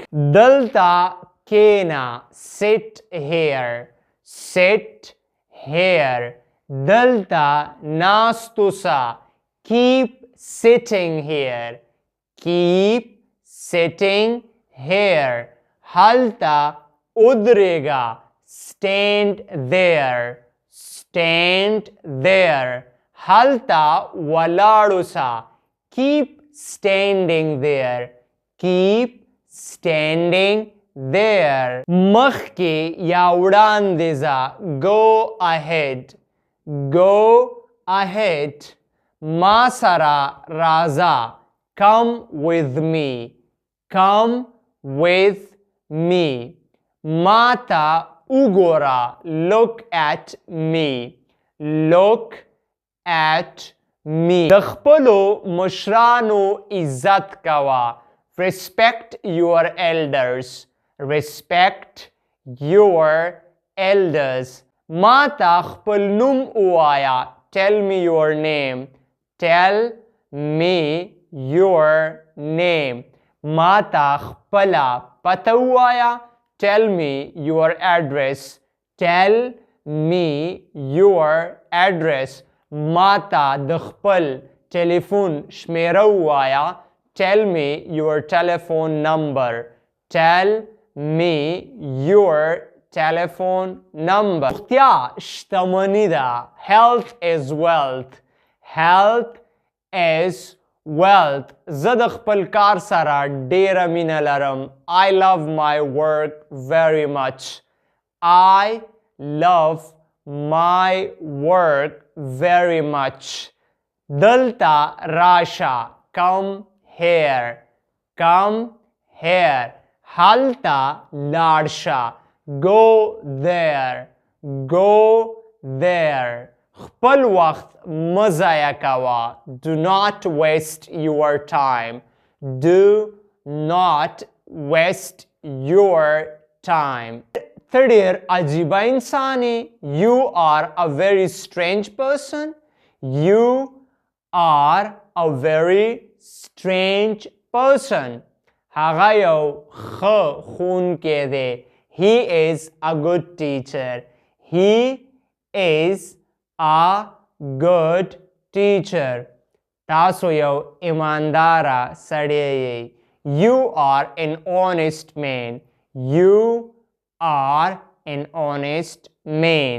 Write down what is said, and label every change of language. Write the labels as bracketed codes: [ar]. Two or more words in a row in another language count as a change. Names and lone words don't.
[ps] دلته کېنه. [en] Sit here. Sit here. [ps] دلته ناست اوسه. [en] Keep sitting here. Keep sitting here. [ps] هلته ودرېږه. [en] Stand there. Stand there. [ps] هلته ولاړ اوسه. [en] Keep standing there. Keep standing there. [ps] مخکې یا وړاندې ځه. [en] Go ahead. Go ahead. [ps] ما سره راځه. [en] Come with me. Come with me. [ps] ما ته وګوره. [en] Look at me. Look at me. [ps] د خپلو مشرانو عزت کوه. [en] Respect your elders. Respect your elders. [ps] ما ته خپل نوم ووایه. [en] Tell me your name. Tell me your name. [ps] ما ته خپله پته ووایه. [en] Tell me your address. Tell me your address. [ps] ما ته د خپل ټلیفون شمیره ووایه. [en] Tell me your telephone number. Tell me your telephone number. [ps] روغتیا شتمني ده. [en] Health is wealth. Health is wealth. [ps] زه د خپل کار سره ډیره مینه لرم. [en] I love my work very much. I love my work very much. [ps] دلته راشه. [en] Come here. Come here. [ps] هلته لاړ شه. [en] Go there. Go there. [ps] خپل وخت مه ضایع کوه. [en] Do not waste your time. Do not waste your time. [ps] ته ډېر عجیبه انسان یې. [en] You are a very strange person. You are a very strange person. [ps] هغه یو ښه ښوونکی دی. [en] He is a good teacher. He is a good teacher. [ps] تاسو یو ایمانداره سړی یې. [en] You are an honest man. You are an honest man.